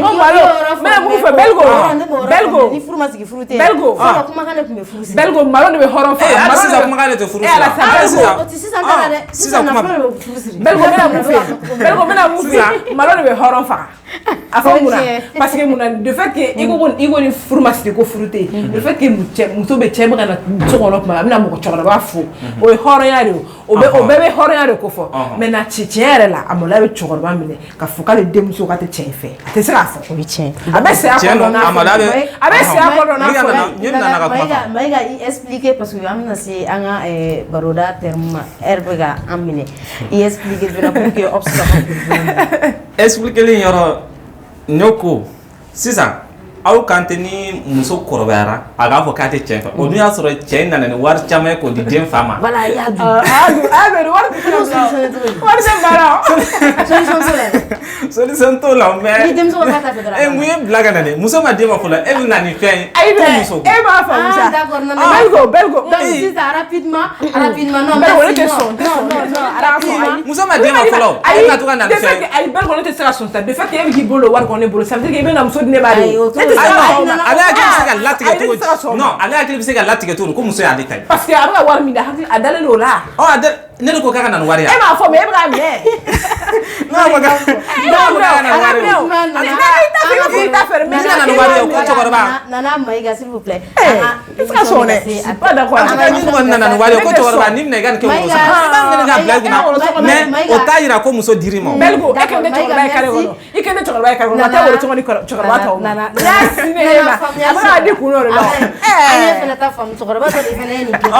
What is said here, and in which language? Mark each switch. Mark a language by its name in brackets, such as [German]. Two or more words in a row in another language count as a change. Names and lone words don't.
[Bambara] na mun fɛ Belgo ni furu ma sigi furu tɛ Belgo kumakan de tun bɛ furu Belgo malo de bɛ hɔrɔn fɛ hali sisan kumakan de tɛ furu sisan t'a la dɛ sisan kuma Belgo bɛna mun fɛ malo de bɛ hɔrɔn faga a fɔ mun na [French] parce que [Bambara] mun na [French] de fait que [Bambara] i ko ni furu ma sigi ko furu tɛ yen [French] de fait que [Bambara] muso bɛ cɛ bɛ ka na so kɔnɔ tuma a bɛna mɔgɔ cɛkɔrɔba fo o ye hɔrɔnya de o bɛɛ bɛ hɔrɔnya de ko fɔ mais na tiɲɛ yɛrɛ la a maloya bɛ cɛkɔrɔba minɛ ka fɔ k'ale denmuso ka tɛ cɛ fɛ a tɛ se k'a fɔ o ye tiɲɛ a bɛ saya kɔnɔ n'a fɔ a bɛ saya kɔnɔ n'a fɔ Maïga i expliquer [French] parce que [Bambara] an bɛna se an ka baroda terme ma heure bɛ ka an minɛ i expliquer dɔrɔn [French] pour que obstacle [Bambara] expliquer li yɔrɔ ne ko sisan aw kan tɛ ni muso kɔrɔbayara a k'a fɔ k'a tɛ cɛ fɛ o dun y'a sɔrɔ cɛ in nana ni wari caman ye k'o di den fa ma voilà i y'a dun wari tɛ baara solution t'o la mais ni denmuso ka taa fɛ dɔrɔn mun ye bila ka na dɛ muso ma den ma fɔlɔ e bɛ na ni fɛn ye e m'a faamu sa [French] d'accord non [Bambara] Belgo [French] donc sisan rapidement non [Bambara] Belgo ne tɛ sɔn muso ma den ma fɔlɔ e bɛna to ka na ni fɛn ye ayi Belgo ne tɛ se ka sɔn sa [French] de fait que [Bambara] e bɛ k'i bolo wari kɔni ne bolo [French] ça veut dire que [Bambara] i bɛna muso di ne ma de ale hakili bɛ se ka latigɛ cogo di non ale hakili bɛ se ka latigɛ cogo di ko muso y'ale ta ye parce que a bɛ ka wari min da hakili a dalen don o la ne de ko k'a ka na ni wari ye e m'a fɔ mais e bɛ k'a minɛ ne ma fɔ k'a ka na ni wari ye ko cɛkɔrɔba [French] Nana Maïga s'il vous plaît [Bambara] i tɛ se ka sɔn dɛ [French] pas d'accord [Bambara] ni mɔgɔ nana ni wari ye ko cɛkɔrɔba ni minɛ i ka nin kɛ wolo sɔrɔ i b'a minɛ ka bila i kunna mais o t'a yira ko muso dir'i ma Belgo e kɛ ne cɛkɔrɔba ye kare kɔnɔ i kɛ ne cɛkɔrɔba ye kare kɔnɔ a tɛ wolo cɔgɔ ni cɛkɔrɔba tɔw ma n'a sinɛ e ma a bɛ k'a di kun dɔ de la an ye fana ta faamu cɛkɔrɔba dɔ de fana ye nin kɛ